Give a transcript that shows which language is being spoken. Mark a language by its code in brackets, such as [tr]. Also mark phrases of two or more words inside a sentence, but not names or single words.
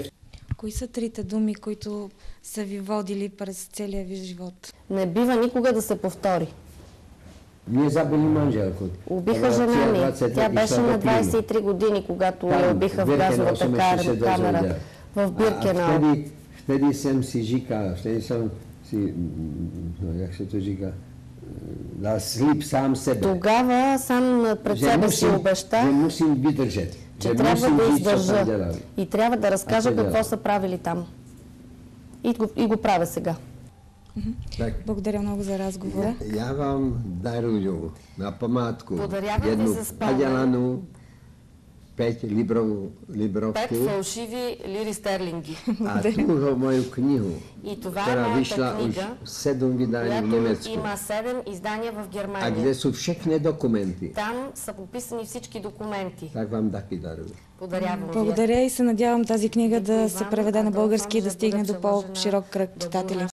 [bg] Кои са 3 думи, които са ви водили през целия ви живот? Не бива никога да се повтори. Убиха жена ми. Тя беше на 23 години, когато я убиха в газовата камера в Биркенау. [cs] Вtedy jsem si říkal, jak se to říká, dal slib sám sebe. [bg] Тогава сам пред себе си обеща, че трябва да издържа и трябва да разкажа какво са правили там. И го правя сега. Благодаря много за разговора. [cs] Já vám daruju na památku [bg] Подарявам ви за спомен [cs] padělanou 5 librovku [bg] 5 фалшиви лири стерлинги. [cs] a tuhle moju knihu, [bg] И това [cs] která [bg] е [cs] vyšla [bg] моята [cs] už [bg] книга, [cs] 7 vydání v [bg] която [cs] Německu. [bg] има 7 издания в [cs] A [bg] Германия. [cs] kde jsou všechny dokumenty, [bg] Там са пописани всички документи. [cs] tak vám taky daruju. [bg] Подарявам ви. Благодаря и се надявам тази книга да се преведе на български и да стигне до по-широк кръг читатели.